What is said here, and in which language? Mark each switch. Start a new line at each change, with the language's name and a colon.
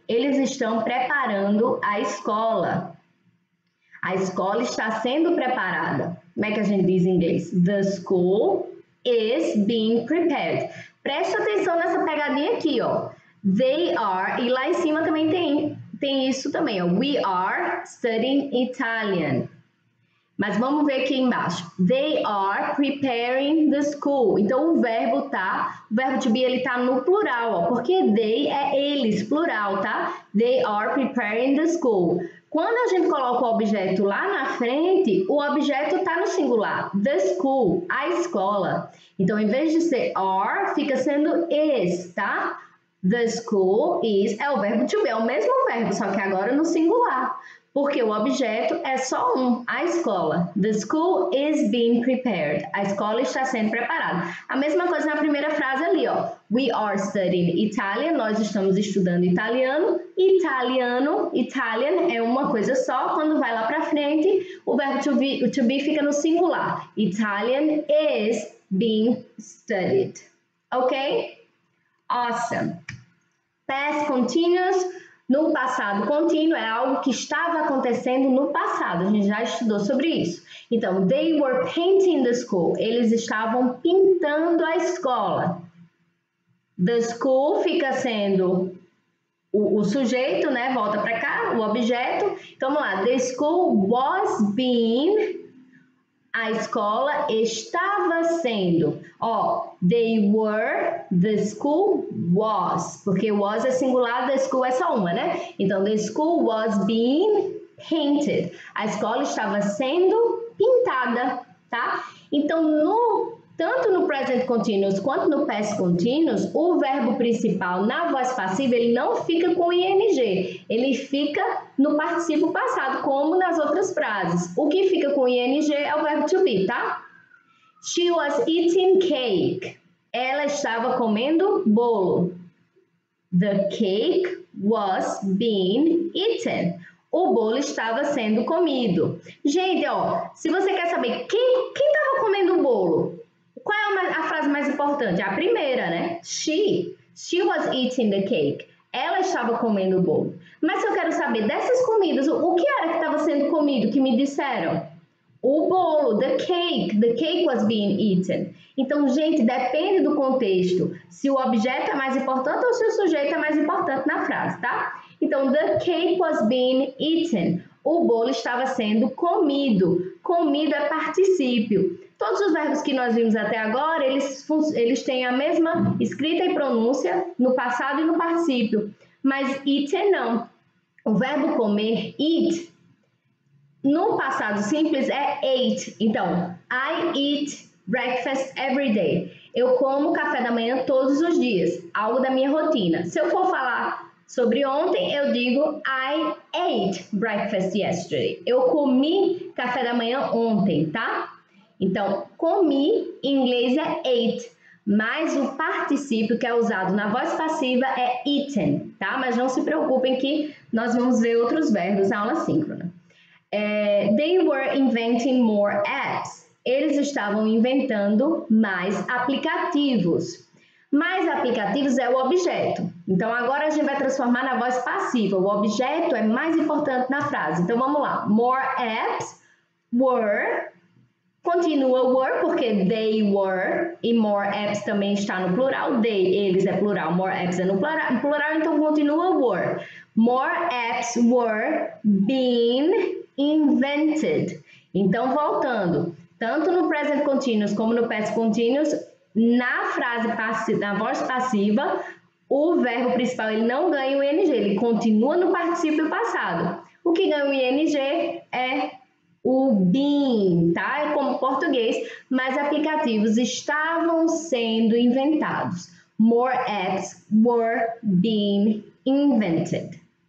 Portuguese: Eles estão preparando a escola. A escola está sendo preparada. Como é que a gente diz em inglês?
English: The school is being prepared.
Portuguese: Preste atenção nessa pegadinha aqui, ó.
English: They are,
Portuguese: e lá em cima também tem isso também, ó.
English: We are studying Italian.
Portuguese: Mas vamos ver aqui embaixo.
English: They are preparing the school.
Portuguese: Então, o verbo to be, ele tá no plural, ó. Porque they é eles, plural, tá?
English: They are preparing the school.
Portuguese: Quando a gente coloca o objeto lá na frente, o objeto tá no singular.
English: The school,
Portuguese: a escola. Então, em vez de ser are, fica sendo is, tá?
English: The school is,
Portuguese: é o verbo to be, é o mesmo verbo, só que agora no singular. Porque o objeto é só um, a escola.
English: The school is being prepared.
Portuguese: A escola está sendo preparada. A mesma coisa na primeira frase ali, ó.
English: We are studying Italian.
Portuguese: Nós estamos estudando italiano. Italian é uma coisa só. Quando vai lá para frente, o verbo to be fica no singular.
English: Italian is being studied. Ok? Awesome. Past continuous.
Portuguese: No passado contínuo é algo que estava acontecendo no passado. A gente já estudou sobre isso.
English: Então, they were painting the school.
Portuguese: Eles estavam pintando a escola.
English: The school
Portuguese: fica sendo o sujeito, né? Volta para cá, o objeto. Então, vamos lá.
English: The school was being...
Portuguese: A escola estava sendo.
English: Ó, they were, the school was.
Portuguese: Porque was é singular, the school é só uma, né?
English: Então, the school was being painted.
Portuguese: A escola estava sendo pintada, tá? Então, tanto no present continuous quanto no past continuous, o verbo principal na voz passiva, ele não fica com ing. Ele fica no particípio passado, como nas outras frases. O que fica com ing é o verbo to be, tá?
English: She was eating cake.
Portuguese: Ela estava comendo bolo.
English: The cake was being eaten.
Portuguese: O bolo estava sendo comido. Gente, ó, se você quer saber quem estava comendo o bolo, qual é a frase mais importante? A primeira, né?
English: She was eating the cake.
Portuguese: Ela estava comendo o bolo. Mas se eu quero saber dessas comidas, o que era que estava sendo comido, que me disseram? O bolo,
English: the cake was being eaten.
Portuguese: Então, gente, depende do contexto, se o objeto é mais importante ou se o sujeito é mais importante na frase, tá?
English: Então, the cake was being eaten.
Portuguese: O bolo estava sendo comido. Comido é particípio. Todos os verbos que nós vimos até agora, eles têm a mesma escrita e pronúncia no passado e no particípio. Mas eaten não. O verbo comer, eat, no passado simples é ate.
English: Então, I eat breakfast every day.
Portuguese: Eu como café da manhã todos os dias, algo da minha rotina. Se eu for falar sobre ontem, eu digo
English: I ate breakfast yesterday.
Portuguese: Eu comi café da manhã ontem, tá? Então, comi em inglês é ate, mas o particípio que é usado na voz passiva é eaten, tá? Mas não se preocupem que nós vamos ver outros verbos na aula síncrona.
English: They were inventing more apps.
Portuguese: Eles estavam inventando mais aplicativos. Mais aplicativos é o objeto. Então, agora a gente vai transformar na voz passiva. O objeto é mais importante na frase. Então, vamos lá.
English: More apps were.
Portuguese: Continua were, porque they were. E more apps também está no plural. They, eles é plural. More apps é no plural. Então, continua were.
English: More apps were being invented.
Portuguese: Então, voltando, tanto no present continuous como no past continuous, na frase passiva, na voz passiva, o verbo principal ele não ganha o ing, ele continua no particípio passado. O que ganha o ing é o being, tá? É como português, mas aplicativos estavam sendo inventados.
English: More apps were being invented.